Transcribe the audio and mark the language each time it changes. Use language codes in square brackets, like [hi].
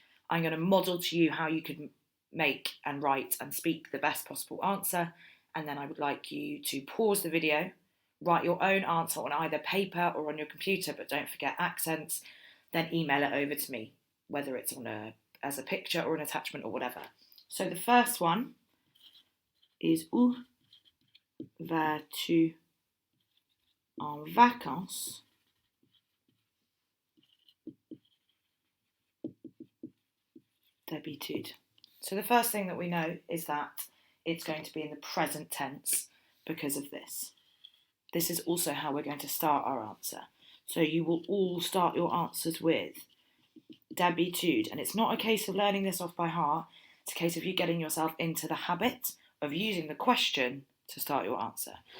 [en] I'm going to model to you how you could make and write and speak the best possible answer. And then I would like you to pause the video, write your own answer on either paper or on your computer, but don't forget accents, then email it over to me, whether it's as a picture or an attachment or whatever. So the first one is [fr] Où vas-tu en vacances d'habitude? [en] So the first thing that we know is that it's going to be in the present tense because of this. This is also how we're going to start our answer. So you will all start your answers with d'habitude. And it's not a case of learning this off by heart. It's a case of you getting yourself into the habit of using the question to start your answer.